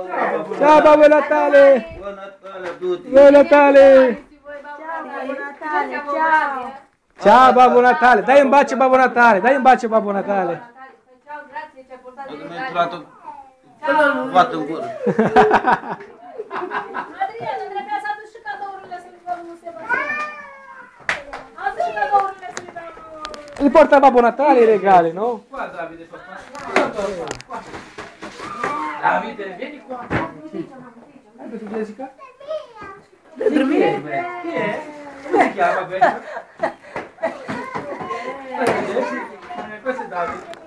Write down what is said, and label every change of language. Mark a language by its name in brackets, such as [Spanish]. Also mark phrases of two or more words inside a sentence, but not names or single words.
[Italian] Ciao Babbo Natale. Buon Natale a tutti. Buon Natale. Babbo Natale, ciao. Ciao Babbo Natale. Dai un bacio Babbo Natale. Dai un bacio Babbo Natale. Ciao, grazie, ci ha portato i Quando mi è regali. entrato, ho fatto un culo. [Romanian] Adriana, trebuie să aduci și cadourile să le dăm lui Sebastian. Adu și cadourile să le dăm lui... [Italian] Li porta Babbo Natale i regali, no? Qua Davide papà. Qua. Davide, vieni qua. Hai visto Jessica? Dormire? Chi è? Come si chiama questa? Questo è Davide.